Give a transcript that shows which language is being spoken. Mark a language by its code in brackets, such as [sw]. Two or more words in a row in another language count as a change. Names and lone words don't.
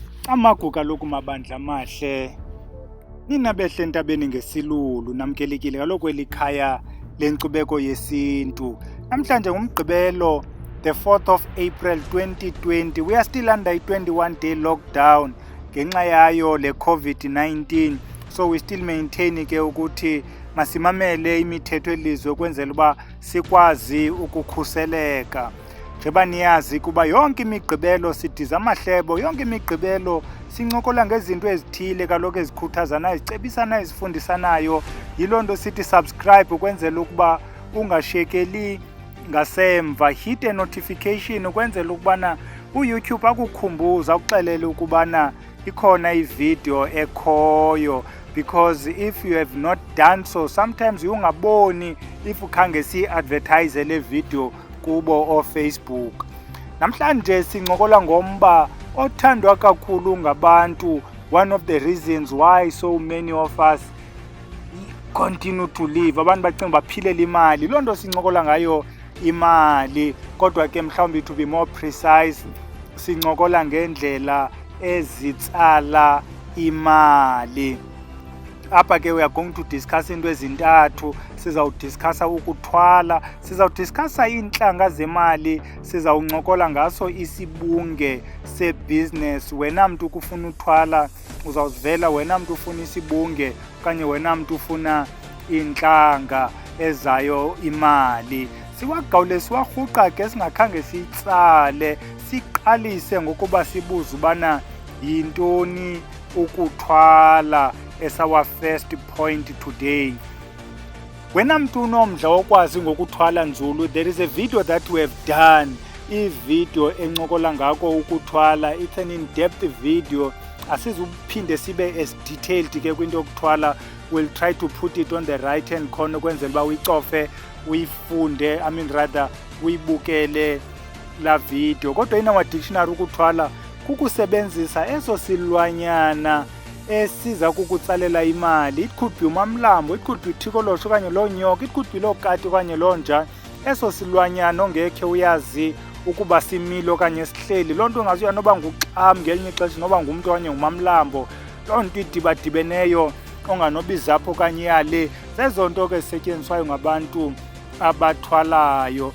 [xh] Amaguga kaloku mabandla amahle, nina behle entabeni ngesilulu namkelekile kaloku eli khaya lenkcubeko yesintu. Namhlanje ngumgqibelo, [en] the 4th of April 2020. We are still under i-21-day lockdown [xh] ngenxa yayo le [en] COVID-19. So we still maintain [xh] ke ukuthi masimamele imithetho elizwe ukwenzela uba sikwazi ukukhuseleka. Njeba niyazi kuba yonke imigqibelo sidiza amahlebo, yonke imigqibelo sincokola ngezinto ezithile kaloku ezikhuthazanayo, ezicebisanayo, ezifundisanayo. Yiloo nto sithi subscribe ukwenzela ukuba ungashiyekeli ngasemva. [en] Hit a notification [xh] ukwenzela ukubana uYouTube akukhumbuza ukuxelele ukubana ikhona ivideo ekhoyo, [en] because if you have not done so, sometimes ungaboni if [xh] ukhange si-advertise le [en] video [xh] kubo oFacebook. Namhlanje sincokola ngomba othandwa kakhulu ngabantu, [en] one of the reasons why so many of us continue to live. [xh] Abantu bacinga baphilela imali, loo nto sincokola ngayo imali. Kodwa ke mhlawumbi [en] to be more precise, [xh] sincokola ngendlela ezitsala imali. Apha ke [en] we are going to discuss [xh] into ezintathu. Sizawudiscussa ukuthwala, sizawudiscussa iintlanga zemali, sizawuncokola ngaso isibunge sebusiness. Wena mntu ukufuna uthwala uzawuzivela, wena mntu ufuna isibunge okanye wena mntu ufuna iintlanga ezayo imali. Siwagawule siwarhuqa ke singakhange siyitsale, siqalise ngokuba sibuze ubana yintoni ukuthwala [en] as our first point today. [xh] Wena mntu unomdla wokwazi ngokuthwala nzulu, [en] there is a video that we have done, [xh] ivideo encokola ngako ukuthwala. [en] It's an in-depth video, [xh] asizuphinde sibe [en] as detailed [xh] ke kwinto yokuthwala. [en] We'll try to put it on the right hand corner [xh] ukwenzela uba uyicofe uyifunde, uyibukele la video. Kodwa [en] in our dictionary [xh] ukuthwala kukusebenzisa eso silwanyana esiza kukutsalela imali. [en] It could be umamlambo, it could be ithikolosho [xh] okanye loo nyoka, [en] it could be [xh] loo kati okanye loo nja. Eso silwanyana ongekhe uyazi ukuba simile okanye sihleli. Loo nto ungazuya noba nguxam ngelinye ixesha, noba ngumntu okanye ngumamlambo. Loo nto idibadibeneyo onganobiza apho okanye yale. Zezo nto ke zisetyenziswayo ngabantu abathwalayo.